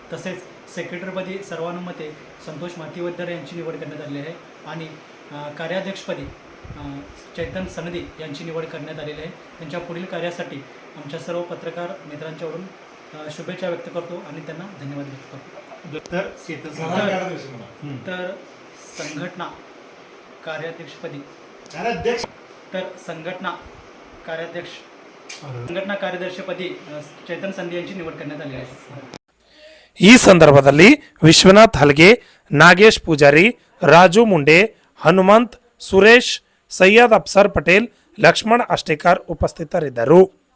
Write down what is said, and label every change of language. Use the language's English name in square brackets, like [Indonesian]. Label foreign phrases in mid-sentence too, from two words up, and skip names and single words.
[Marathi] तसेच सेक्रेटरीपदी सर्वानुमते संतोष मातीवद्दर यांची निवड करण्यात आलेली आहे आणि कार्याध्यक्षपदी चैतन सनदी यांची निवड करण्यात आलेली आहे. त्यांच्या पुढील कार्यासाठी आमच्या सर्व पत्रकार मित्रांच्याकडून शुभेच्छा व्यक्त करतो आणि त्यांना धन्यवाद व्यक्त करतो. तर संघटना कार्याध्यक्षपदी संघटना ಕಾರ್ಯದರ್ಶಿಪದಿ ಚೇತನ್ ಸಂಧಿ यांची निवड करण्यात आलेली आहे. [Kannada] ಈ ಸಂದರ್ಭದಲ್ಲಿ ವಿಶ್ವನಾಥ್ ಹಲ್ಗೆ, ನಾಗೇಶ್ ಪೂಜಾರಿ, ರಾಜು ಮುಂಡೆ, ಹನುಮಂತ್, ಸುರೇಶ್, ಸೈಯದ್ ಅಫ್ಸರ್ ಪಟೇಲ್, ಲಕ್ಷ್ಮಣ್ ಅಷ್ಟೇಕರ್ ಉಪಸ್ಥಿತರಿದ್ದರು.